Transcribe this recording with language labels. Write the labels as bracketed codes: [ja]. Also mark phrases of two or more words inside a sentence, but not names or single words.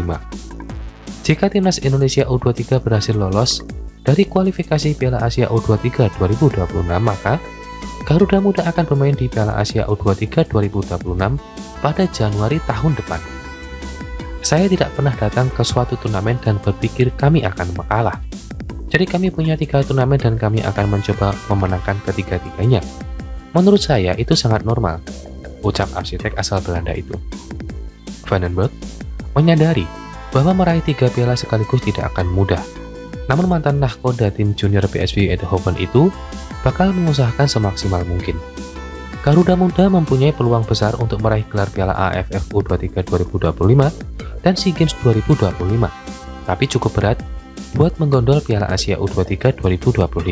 [id] Jika timnas Indonesia U23 berhasil lolos dari kualifikasi Piala Asia U23 2026, maka Garuda Muda akan bermain di Piala Asia U23 2026 pada Januari tahun depan. Saya tidak pernah datang ke suatu turnamen dan berpikir kami akan mengalah. Jadi kami punya 3 turnamen dan kami akan mencoba memenangkan ketiga-tiganya. Menurut saya itu sangat normal, ucap arsitek asal Belanda itu. Van den Berg menyadari bahwa meraih 3 piala sekaligus tidak akan mudah. Namun mantan nahkoda tim junior PSV Eindhoven itu bakal mengusahakan semaksimal mungkin. Garuda Muda mempunyai peluang besar untuk meraih gelar Piala AFF U23 2025 dan SEA Games 2025, tapi cukup berat buat menggondol Piala Asia U23 2025.